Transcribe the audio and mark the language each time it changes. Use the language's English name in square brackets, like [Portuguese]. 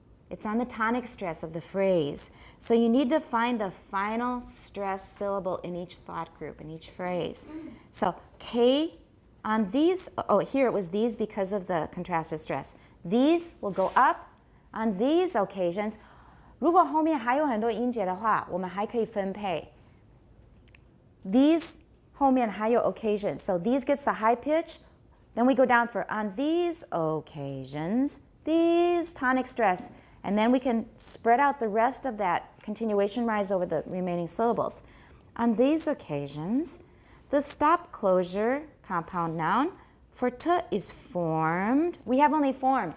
[English] It's on the tonic stress of the phrase. So you need to find the final stress syllable in each thought group, in each phrase. So K on these, here it was these because of the contrastive stress. These will go up on these occasions. [Chinese] 如果后面还有很多音节的话，我们还可以分配。 [English] These [Chinese] 后面还有 [English] occasions. So these gets the high pitch. Then we go down for on these occasions, these tonic stress. And then we can spread out the rest of that continuation rise over the remaining syllables. On these occasions, the stop closure compound noun for t is formed. We have only formed.